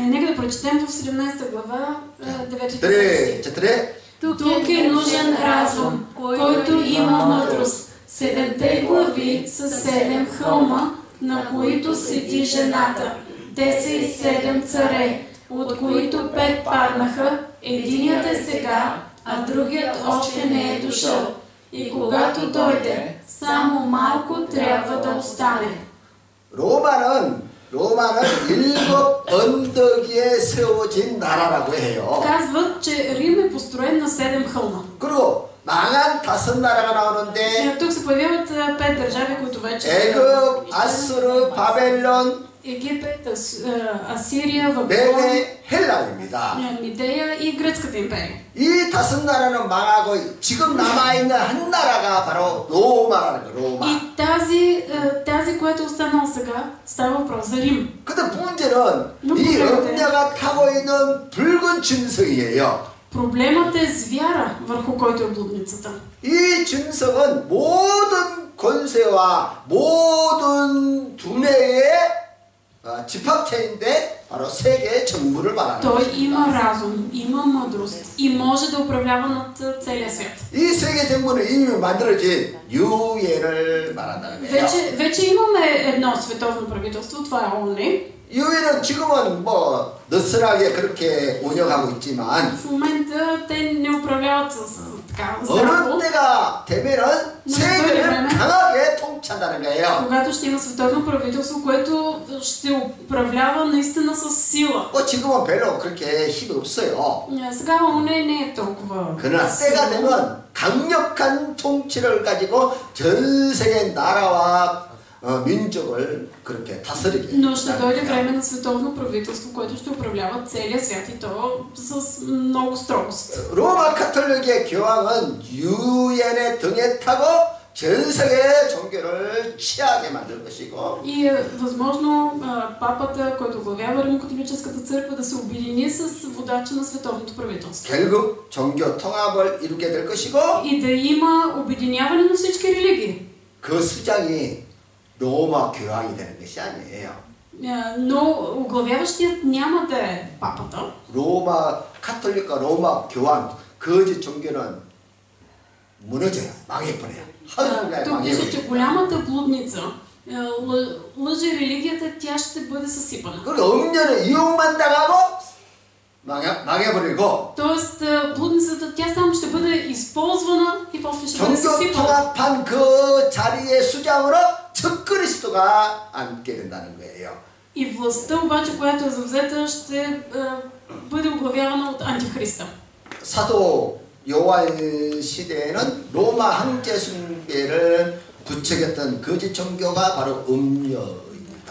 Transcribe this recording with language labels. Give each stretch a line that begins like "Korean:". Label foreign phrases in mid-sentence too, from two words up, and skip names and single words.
Bulgarian: Нека да прочетем в 17 глава 9 네, стих. 자, Тук е нужен разум, който има мъдрост. 7 глави са 7 хълма, на които седи жената. Те са и 7 царе, от които 5 паднаха. Единият е сега, а другият още не е дошъл. И когато дойде, само малко трябва да остане.
Korean: 로마는 일곱 언덕 위에 세워진 나라라고 해요.
Bulgarian: Казват, че Рим е построен на 7 хълма.
Korean: 그리고 망한 5 나라가 나오는데
Bulgarian: Тук се появяват 5 държави, които вече
Korean: 애굽, 아수르, 바벨론,
Bulgarian: Египет, Асирия, Вавилон,
Korean: 메데, 헬라입니다.
Bulgarian: Мидея и Гръцката империя.
Korean: 이 5 나라는 망하고 지금 남아있는 한 나라가 바로 로마라는 거예요. 로마.
Bulgarian: И тази, която е останала сега, става въпрос за Рим.
Korean: 근데 문제는 이 음녀가 타고 있는 붉은 짐승이에요.
Bulgarian: Проблемът е звяра, върху който е блудницата.
Korean: 이 짐승은 모든 권세와 모든 두뇌의 집합체인데 바로 세계의 정부를 말하는
Bulgarian: Той
Korean: 것입니다.
Bulgarian: има разум, има мъдрост и може да управлява над целия свят.
Korean: 이 세계 정부는 이미 만들어진 유엔을 말한다는 거예요.
Bulgarian: Вече имаме едно световно правителство, това е ООН.
Korean: 유엔은 지금은 뭐 느슨하게 그렇게 운영하고 있지만
Bulgarian: В момента те не управляват с така
Korean: 어느
Bulgarian: здраво.
Korean: 때가 되면은 세계를 강하게 통치한다는 거예요.
Bulgarian: Когато ще има световно правителство, което ще управлява наистина с сила.
Korean: 지금은 별로 그렇게 힘이 없어요.
Bulgarian: Сега ООН не е толкова.
Korean: 그러나 때가 되면 강력한 통치를 가지고 전 세계 나라와 민족을 그렇게 다스리게.
Bulgarian: Но ще дойде време на световно правителство, което ще управлява целия свят и то с много строгост.
Korean: 로마 카톨릭의 교황은 유엔의 등에 타고 전 세계 종교를 취하게 만들 것이고.
Bulgarian: И е възможно папата, който оглавява Римокатолическата църква, да се обедини с водача на световното правителство.
Korean: 결국 종교 통합을 이루게 될 것이고.
Bulgarian: И да има обединяване на всички религии.
Korean: 그 수장이 로마 교황이 되는 것이 아니에요.
Bulgarian: Но оглавяващият няма да е папата.
Korean: 로마 카톨릭과 로마 교황 거짓 종교는 무너져요. 망해버려요.
Bulgarian: Тук пише, че голямата блудница, лъже религията, тя ще бъде съсипана.
Korean: 그리고 음녀는 이용만 당하고 망해버리고.
Bulgarian: Тоест, блудницата, тя само ще бъде използвана и после ще бъде
Korean: 종교
Bulgarian: съсипана.
Korean: 통합한 그 자리의 수장으로 적그리스도가 앉게 된다는 거예요.
Bulgarian: И властта обаче, която е завзета, ще бъде оглавявана от антихриста.
Korean: 사도 요한 시대에는 로마 황제 숭배를 부추겼던 거짓 종교가 바로 음녀입니다.